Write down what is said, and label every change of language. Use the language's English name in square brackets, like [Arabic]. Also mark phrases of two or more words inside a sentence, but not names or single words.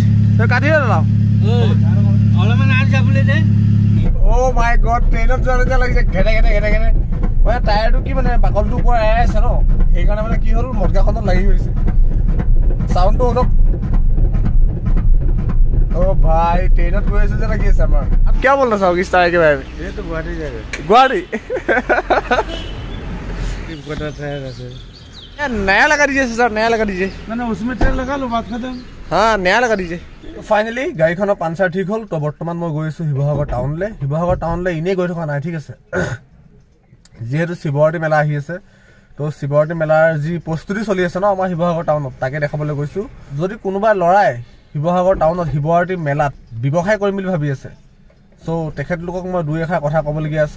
[Assamese] তই কাটি নালাও। [English] oh my god, [Assamese] ট্ৰেইনত যোৱাৰ নিচিনা লাগিছে। ঘেটে মানে টায়াৰটো কি মানে বাকলটো পৰা এৰাই আছে ন, সেইকাৰণে মানে কি হ'ল মটকাখনত লাগি গৈছে। চাউণ্ডটো অলপ অ' ভাই ট্ৰেইনত গৈ আছে যে লাগি আছে আমাৰ। [Hindi] क्या बोल रहा था इस तरह के बारे में? ये तो गुवाहाटी जाएगा। गुवाहाटी नया लगा दीजिए सर, नया लगा दीजिए ना, उसमें तेल लगा लो, बात खत्म। हाँ नया लगा दीजिए। [Assamese] ফাইনেলি গাড়ীখনৰ পাঞ্চাৰ ঠিক হ'ল। তো বৰ্তমান মই গৈ আছোঁ শিৱসাগৰ টাউনলৈ। শিৱসাগৰ টাউনলৈ এনেই গৈ থকা নাই, ঠিক আছে। যিহেতু শিৱৰাত্ৰি মেলা আহি আছে, তো শিৱৰাত্ৰি মেলাৰ যি প্ৰস্তুতি চলি আছে ন আমাৰ শিৱসাগৰ টাউনত, তাকে দেখাবলৈ গৈছোঁ। যদি কোনোবা ল'ৰাই শিৱসাগৰ টাউনত শিৱৰাত্ৰি মেলাত ব্যৱসায় কৰিম বুলি ভাবি আছে, চ' তেখেতলোকক মই 2-1 কথা ক'বলগীয়া আছে।